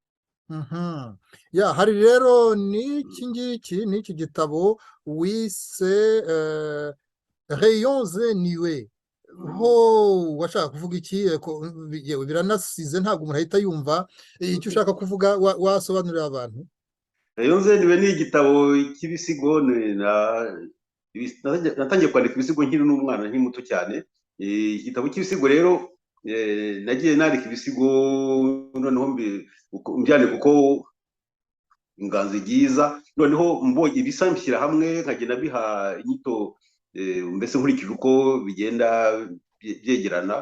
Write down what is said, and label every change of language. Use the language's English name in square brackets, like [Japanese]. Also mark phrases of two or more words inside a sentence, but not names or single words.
[Kinyarwanda] Hari rero n'iki gitabo wise Rayons et Nuées. Ho washaka kuvuga iki? Yewe biranasize, ntabwo umuntu ahita yumva icyo ushaka kuvuga. Wasobanurira abantu. Rayons et Nuées ni igitabo cy'ibisigo. Natangiye kwandika ibisigo nkiri n'umwana, nkiri muto cyane. Igitabo cy'ibisigo rero nagiye nandika ibisigo, noneho mbyandika uko inganzo igiza, noneho mbonye ibisa mbishyira hamwe nkagenda biha inyito, mbese nkurikije uko bigenda byegerana.